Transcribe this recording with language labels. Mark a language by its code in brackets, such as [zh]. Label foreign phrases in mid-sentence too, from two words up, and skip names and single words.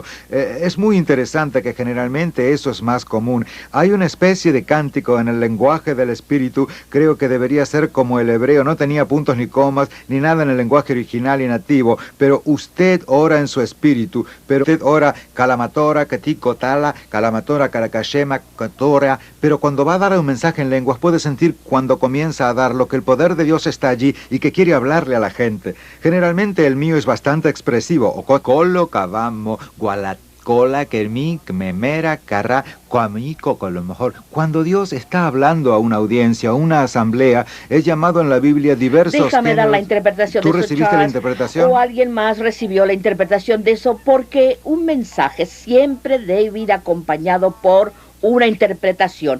[es] Es muy interesante que generalmente eso es más común. Hay una especie de cántico en el lenguaje del espíritu, creo que debería ser como el hebreo, no tenía puntos ni comas, ni nada en el lenguaje original y nativo, pero usted ora en su espíritu, pero usted ora calamatora, katikotala, calamatora, caracashema, katora, pero cuando va a dar un mensaje en lenguas puede sentir cuando comienza a darlo que el poder de Dios está allí y que quiere hablarle a la gente. Generalmente el mío es bastante expresivo, o colo, cabamo, gualat. Cola, kermi, memera, carra, coamico, con lo mejor. Cuando Dios está hablando a una audiencia, a una asamblea, es llamado en la Biblia diversos Déjame dar la interpretación de ¿Tú eso, recibiste Charles, la interpretación? o alguien más recibió la interpretación de eso, porque un mensaje siempre debe ir acompañado por una interpretación.